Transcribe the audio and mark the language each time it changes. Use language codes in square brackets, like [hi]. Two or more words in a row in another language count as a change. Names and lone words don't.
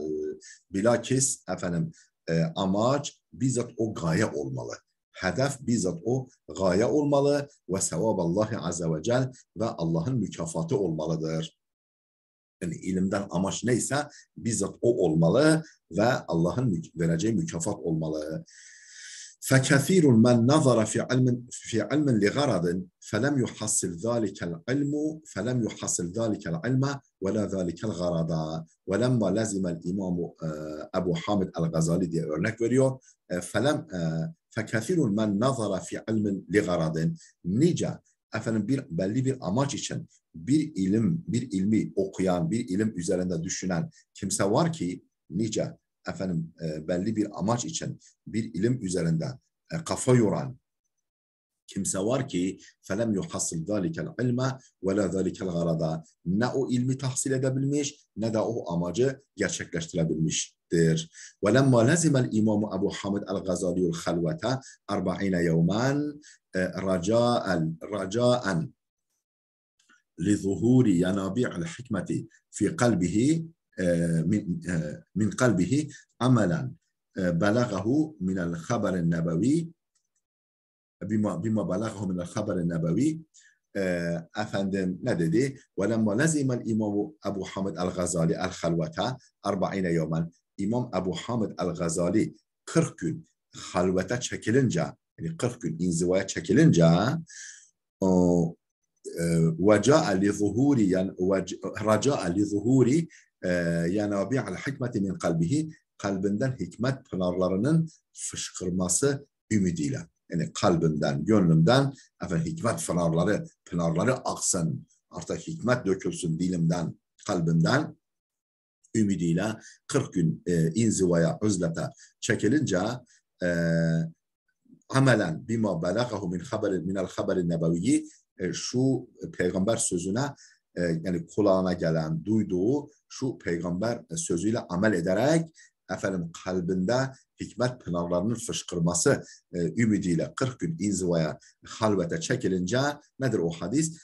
[tr] Bilakis efendim amaç bizzat o gaye olmalı. Hedef bizzat o gaye olmalı ve sevab [ar] الله عز وجل [tr] ve Allah'ın mükafatı olmalıdır. Yani ilimden amaç neyse bizzat o olmalı ve Allah'ın vereceği mükafat olmalı. [ar] فكثير من نظر في علم لغرض فلم يحصل ذلك العلم ولا ذلك الغرض ولما لزم الإمام أبو حامد الغزالي [tr] diye örnek veriyor. [ar] فكثير من نظر في علم لغرض [tr] nice belli bir amaç için bir ilmi okuyan, bir ilim üzerinde düşünen kimse var ki nice belli bir amaç için bir ilim üzerinde kafa yoran kimse var ki [ar] فَلَمْ يُحَصِّلْ ذَٰلِكَ الْعِلْمَ وَلَا ذَٰلِكَ الْغَرَضَ [tr] ne o ilmi tahsil edebilmiş ne de o amacı gerçekleştirebilmiştir. [ar] وَلَمَّا لَزِمَ الْإِمَامُ أَبُو حَامِدْ الْغَزَالِيُّ الْخَلْوَةَ 40 يَوْمًا رجاء لظهور ينابيع الحكمة في قلبه من قلبه عملا بلغه من الخبر النبوي بما بلغه من الخبر النبوي [tr] efendim ne dedi? [ar] وَلَمَّا لَزِمَ الْإِمَامُ أَبُو حَامِدْ الْغَزَالِي الْخَلْوَةَ 40 يَوْمًا [tr] İmam Ebu Hamid el-Gazali 40 gün halvete çekilince, yani 40 gün inzivaya çekilince [ar] وَجَاءَ رَجَاءَ لِظُهُورِ يَنَابِعَ الْحِكْمَةِ مِنْ قَلْبِهِ [tr] kalbinden hikmet pınarlarının fışkırması ümidiyle. Yani kalbinden, gönlümden hikmet pınarları aksın. Artık hikmet dökülsün dilimden, kalbimden ümidiyle 40 gün inzivaya, uzlete çekilince [ar] عملا بما بلغه من الخبر النبوي [tr] şu peygamber sözüne yani kulağına gelen, duyduğu şu peygamber sözüyle amel ederek kalbinde hikmet pınarlarının fışkırması ümidiyle 40 gün inzivaya, halvete çekilince nedir o hadis?